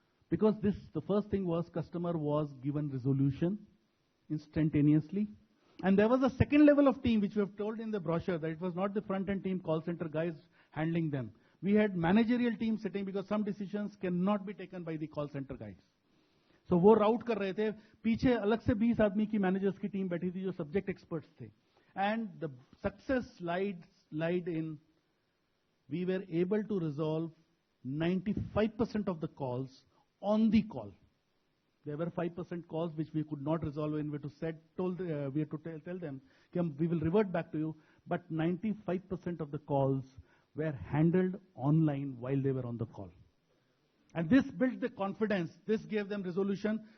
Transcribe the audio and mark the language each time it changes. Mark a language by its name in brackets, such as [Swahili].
[English] Because this, the first thing was customer was given resolution instantaneously. And there was a second level of team which we have told in the brochure that it was not the front-end team call center guys handling them. We had managerial team sitting because some decisions cannot be taken by the call center guys. [Hindi] So वो route कर रहे थे, पीछे अलग से 20 आदमी की managers की team बैठी थी जो subject experts थे. [English] And the success lied in, we were able to resolve 95% of the calls on the call. There were 5% calls which we could not resolve, and we had to tell them, we will revert back to you, but 95% of the calls were handled online while they were on the call. And this built the confidence, this gave them resolution,